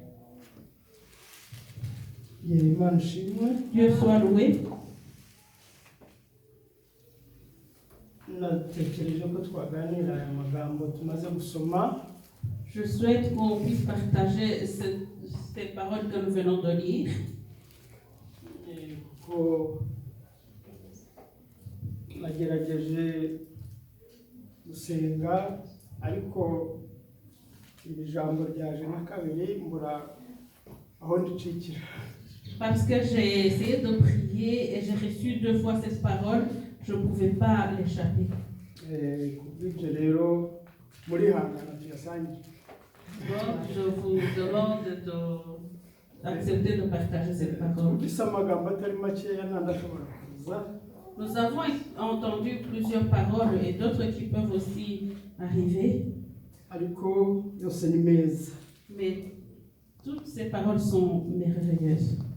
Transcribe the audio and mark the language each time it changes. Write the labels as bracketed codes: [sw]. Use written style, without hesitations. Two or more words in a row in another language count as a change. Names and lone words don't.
[fr] Dieu soit loué. Je souhaite qu'on puisse partager ces paroles que nous venons de lire. [rw] Nagerageje gusenga ariko iri jambo ryaje na kabiri mbura aho ndicikira. [fr] Parce que j'ai essayé de prier et j'ai reçu 2 fois cette parole, je ne pouvais pas l'échapper. [rw] Kubw'ibyo rero murihangana tuyasangiye. [fr] Donc je vous demande d'accepter de partager cette parole. Nous avons entendu plusieurs paroles et d'autres qui peuvent aussi arriver. Mais toutes ces paroles sont merveilleuses.